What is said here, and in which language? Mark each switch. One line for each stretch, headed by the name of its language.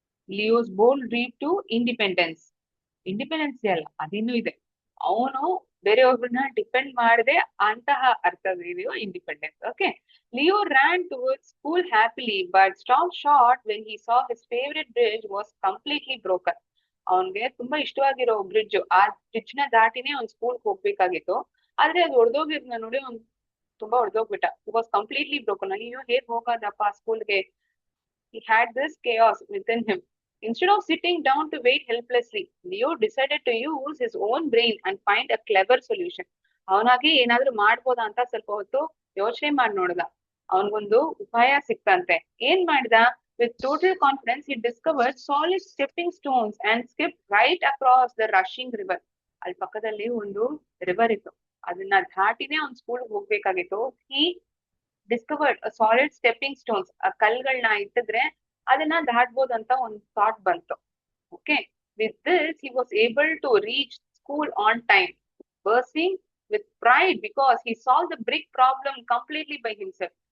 English: Leo's bold dream to independence. Independence
Kannada: ಅಲ್ಲ, ಅದಿನ್ನೂ ಇದೆ. ಅವನು ಬೇರೆಯೊಬ್ಬರನ್ನ ಡಿಪೆಂಡ್ ಮಾಡದೆ ಅಂತಹ ಅರ್ಥವಿದೆಯೋ independence. Okay.
English: Leo ran towards school happily but stopped short when he saw his favorite bridge was completely broken.
Kannada: ಅವನ್ಗೆ ತುಂಬಾ ಇಷ್ಟವಾಗಿರೋ bridge, ಆ ಬ್ರಿಡ್ಜ್ ನ ದಾಟಿನೇ ಅವ್ನ್ ಸ್ಕೂಲ್ ಹೋಗ್ಬೇಕಾಗಿತ್ತು. ಆದ್ರೆ ಅದು ಒಡೆದೋಗಿದ್ನ ನೋಡಿ ಅವ್ನ್ ತುಂಬಾ ಹೊಡೆದೋಗ್ಬಿಟ್ಟ.
English: It was completely broken.
Kannada: ಅಯ್ಯೋ, ಹೇಗ್ ಹೋಗೋದಪ್ಪ ಸ್ಕೂಲ್ಗೆ?
English: He had this chaos within him. Instead of sitting down to wait helplessly, Leo decided to use his own brain and find a clever solution.
Kannada: ಅವನಾಗಿ ಏನಾದ್ರೂ ಮಾಡ್ಬೋದಾ ಅಂತ ಸ್ವಲ್ಪ ಹೊತ್ತು ಯೋಚನೆ ಮಾಡಿ ನೋಡ್ದ. ಅವನ್ಗೊಂದು ಉಪಾಯ ಸಿಕ್ತಂತೆ. ಏನ್ ಮಾಡ್ದ?
English: With total confidence, he discovered solid stepping stones and skipped right across the rushing river.
Kannada: ಅಲ್ಲಿ ಪಕ್ಕದಲ್ಲಿ ಒಂದು ರಿವರ್ ಇತ್ತು, ಅದನ್ನ ದಾಟಿನೇ ಅವ್ನ್ ಸ್ಕೂಲ್ ಹೋಗ್ಬೇಕಾಗಿತ್ತು.
English: He discovered solid stepping stones.
Kannada: ಆ ಕಲ್ಗಳನ್ನ ಇಟ್ಟಿದ್ರೆ ಅದನ್ನ ದಾಟ್ಬೋದು ಅಂತ ಒಂದು ಥಾಟ್ ಬಂತು. Okay.
English: With this he was able to reach school on time, bursting with pride because he solve the brick problem completely by himself.